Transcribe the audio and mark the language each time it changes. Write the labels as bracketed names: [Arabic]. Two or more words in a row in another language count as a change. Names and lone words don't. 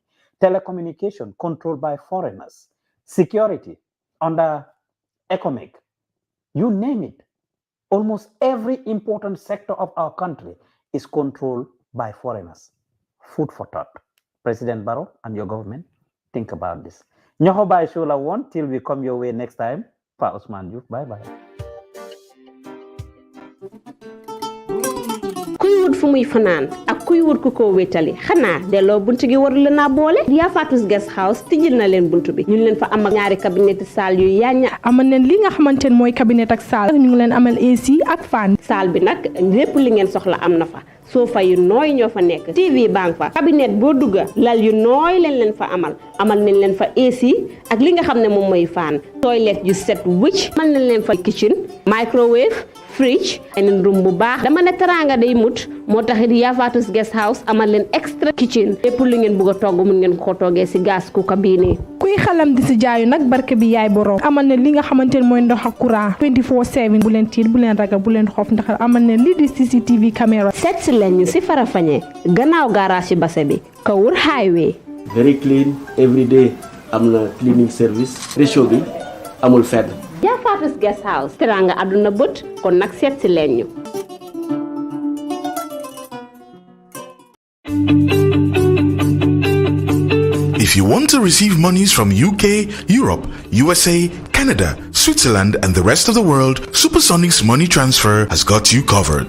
[English] Telecommunication controlled by foreigners. Security under ECOMIC. You name it. Almost every important sector of our country is controlled by foreigners. Food for thought. President Barrow and your government, think about this. Ñoxo Baye Show [Wolof] la woon [English] till we come your way next time. Pa Ousmane Diouf, bye-bye. [Wolof] kuy wut fu muy fanaan ak kuy wut ku ko wétali xanaa delloo buntu gi war la naa boole Yaa Fatus Guest House tijjil na leen buntu bi ñu leen fa am ak ñaari [French] cabinet salle [Wolof] yu yaaña amal leen li nga xamante ne mooy cabinet ak salle ñu ngi leen amal AC ak fan salle bi nag lépp li ngeen soxla am na fa sofa yu nooy ñoo fa nekk TV bang fa cabinet boo dugga lal yu nooy leen fa amal nañ leen fa AC ak li nga xam ne moom mooy fan toilette yu set wicc amal nañ leen fa [English] kitchen microwave fridge and room [Wolof] bu baax dama ne teranga day mut moo taxit Yaa Fatus Guest House amal leen [English] extra kitchen [Wolof] lépp lu ngeen bëgg a togg mun ngeen ko toggee si [English] gas cooker [Wolof] bii nii kuy xalam di si jaayu nag barke bi yaay borom amal ne li nga xamante ne mooy ndox ak courant 24/7 bu leen tiit bu leen ragal bu leen xoof ndax amal ne lii di CCTV caméra. seet si leen ñu si Farafenni gannaaw garage base bi Kawur highway. [English] very clean every day [Wolof] am na [English] cleaning service [Wolof] ratio bi amul fenn. Jaafatus guest house teranga àdduna bët kon nag seet si leen ñu. [English] If you want to receive monies from UK, Europe, USA, Canada, Switzerland, and the rest of the world, Supersonic's money transfer has got you covered.